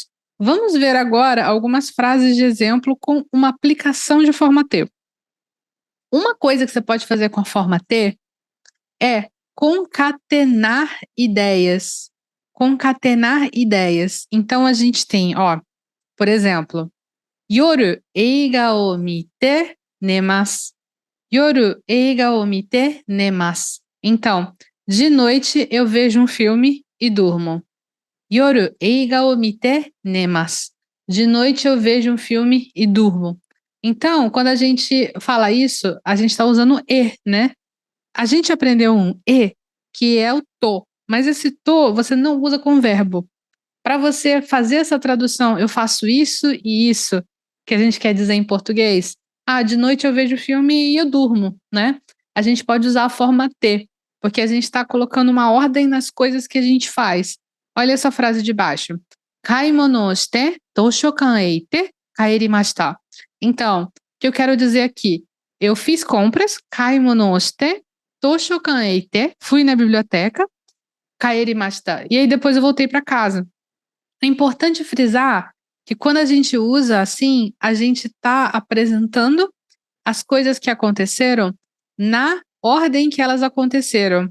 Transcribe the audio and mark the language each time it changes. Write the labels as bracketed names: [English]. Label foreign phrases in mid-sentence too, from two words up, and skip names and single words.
[Portuguese] Vamos ver agora algumas frases de exemplo com uma aplicação de forma T. Uma coisa que você pode fazer com a forma T é concatenar ideias. Concatenar ideias. Então a gente tem, ó, por exemplo, [Japanese] 夜映画を見て寝ます. 夜映画を見て寝ます. [Portuguese] Então, de noite eu vejo um filme e durmo. [Japanese] 夜映画を見て寝ます. [Portuguese] De noite eu vejo um filme e durmo. Então, quando a gente fala isso, a gente está usando e, né? A gente aprendeu um e, que é o to, mas esse to você não usa com verbo. Para você fazer essa tradução, eu faço isso e isso, que a gente quer dizer em português. De noite eu vejo o filme e eu durmo, né? A gente pode usar a forma T, porque a gente está colocando uma ordem nas coisas que a gente faz. Olha essa frase de baixo. [Japanese] 買い物して、図書館へ行って、帰りました. [Portuguese] Então, o que eu quero dizer aqui? Eu fiz compras, [Japanese] 買い物して、図書館へ行って, [Portuguese] fui na biblioteca, kaerimashita. E aí depois eu voltei para casa. É importante frisar que quando a gente usa assim, a gente está apresentando as coisas que aconteceram na ordem que elas aconteceram.